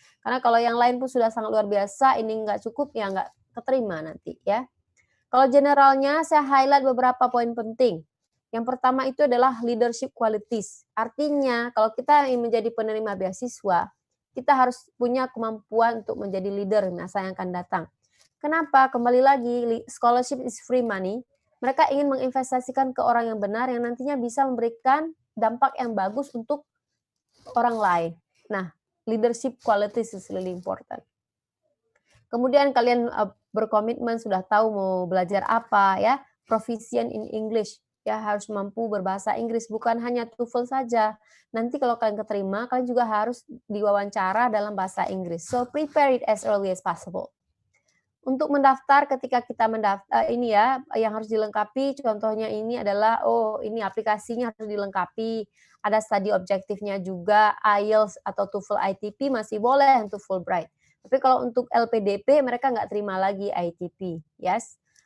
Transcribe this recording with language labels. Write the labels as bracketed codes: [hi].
[id] Karena kalau yang lain pun sudah sangat luar biasa, ini nggak cukup, ya nggak keterima nanti, ya. Kalau generalnya, saya highlight beberapa poin penting. Yang pertama itu adalah leadership qualities. Artinya, kalau kita ingin menjadi penerima beasiswa, kita harus punya kemampuan untuk menjadi leader di masa yang akan datang. Kenapa? Kembali lagi, [en] scholarship is free money. [id] Mereka ingin menginvestasikan ke orang yang benar yang nantinya bisa memberikan dampak yang bagus untuk orang lain. [en] Nah, leadership qualities is really important. [id] Kemudian kalian berkomitmen, sudah tahu mau belajar apa, ya, [en] proficient in English, [id] ya, harus mampu berbahasa Inggris, bukan hanya TOEFL saja. Nanti kalau kalian keterima, kalian juga harus diwawancara dalam bahasa Inggris. [en] So prepare it as early as possible. [id] Untuk mendaftar, ketika kita mendaftar, ini ya, yang harus dilengkapi, contohnya ini adalah, oh ini aplikasinya harus dilengkapi, ada study objektifnya juga, IELTS atau TOEFL ITP masih boleh untuk Fulbright. Tapi kalau untuk LPDP, mereka nggak terima lagi ITP. [en] Yes.